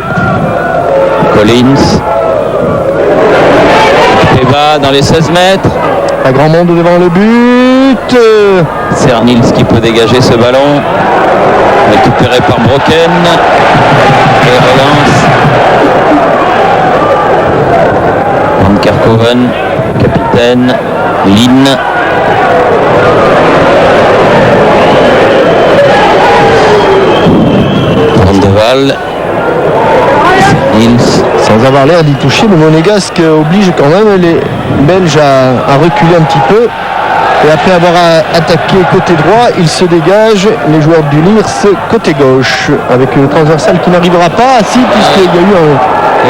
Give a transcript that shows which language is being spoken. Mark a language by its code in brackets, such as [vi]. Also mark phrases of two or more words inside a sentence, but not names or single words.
[fr] Collins. Peba dans les 16 mètres. Un grand monde devant le but. Cernils qui peut dégager ce ballon. Récupéré par Brocken. Et relance. Van Kerkhoven, capitaine. Lynn. Van de Waal. Cernils. Sans avoir l'air d'y toucher, le Monégasque oblige quand même les Belges à reculer un petit peu. Et après avoir attaqué côté droit, il se dégage, les joueurs du LIRS côté gauche, avec le transversal qui n'arrivera pas. Si, puisqu'il y a eu